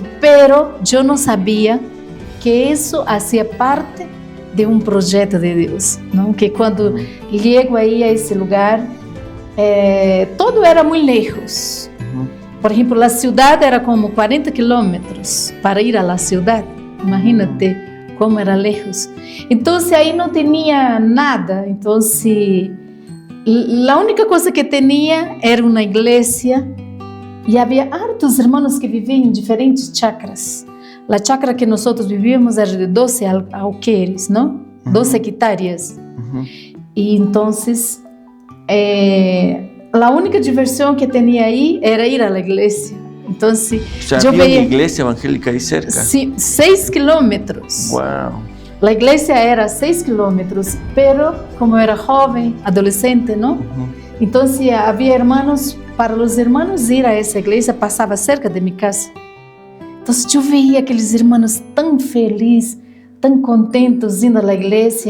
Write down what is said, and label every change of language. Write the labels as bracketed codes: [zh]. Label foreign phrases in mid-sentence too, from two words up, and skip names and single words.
[pt] Pero eu não sabia que isso fazia parte de um projeto de Deus, não? Que quando chego aí a esse lugar, todo era muito lejos. Por exemplo, a cidade era como 40 quilômetros para ir à cidade. [es] Imagínate como era lejos. [pt] Então, aí não tinha nada. Então, a única coisa que tinha era uma igreja e havia hartos irmãos que viviam em diferentes chacras. A chácara que nós vivíamos era de 12 alqueires, não? 12 hectáreas. E então, a única diversão que tinha aí era ir à igreja. Então, [es] O sea, [pt] eu [es] había veía una iglesia evangélica ahí cerca. [pt] 6 quilômetros. Wow. A igreja era 6 quilômetros, pero como eu era jovem, adolescente, não? Então, havia irmãos, para os irmãos ir a essa igreja, passava cerca de minha casa. Então, eu veia aqueles irmãos tão felizes, tão contentes indo à igreja.